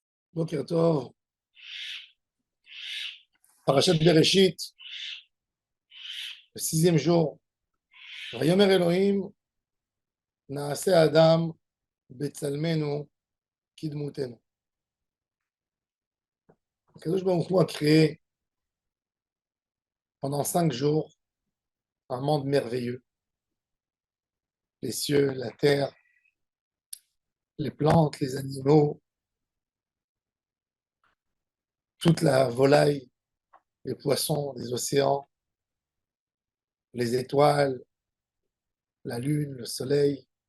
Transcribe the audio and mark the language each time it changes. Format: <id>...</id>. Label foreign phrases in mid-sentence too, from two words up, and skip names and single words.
<he>בוקר טוב, פרשת בראשית,</he> <fr>le sixième jour.</fr> <he>ויאמר אלוהים, נעשה אדם, בצלמנו, כדמותנו. קדוש ברוך הוא</he> <fr>a créé pendant 5 jours un monde merveilleux. Les cieux, la terre, les plantes, les animaux, toute la volaille, les poissons, les océans, les étoiles, la lune, le soleil.</fr>